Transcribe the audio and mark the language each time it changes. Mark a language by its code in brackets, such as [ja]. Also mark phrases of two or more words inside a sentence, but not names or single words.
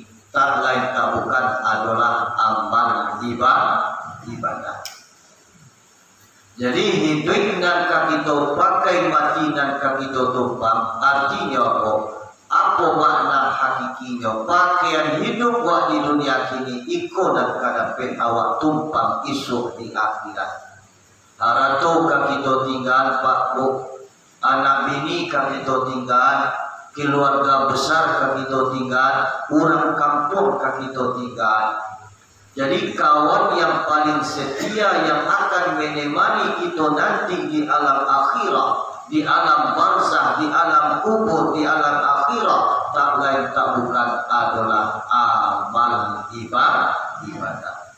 [id] Tak lain tak bukan adalah amal ibadah. Jadi hidup dan kita pakai, mati dan kita tumpang, artinya apa? Apa makna hakikinya? [min] Pakaian hidup wak di dunia kini iko dan kadape awak tumpang esok di akhirat. [id] Harato kita tinggal Pak Bu, anak bini kita tinggal, keluarga besar kita tinggal, orang kampung kita tinggal. Jadi kawan yang paling setia yang akan menemani kita nanti di alam akhirat, di alam barzah, di alam kubur, di alam akhirat, tak lain tak bukan adalah amal ibadah.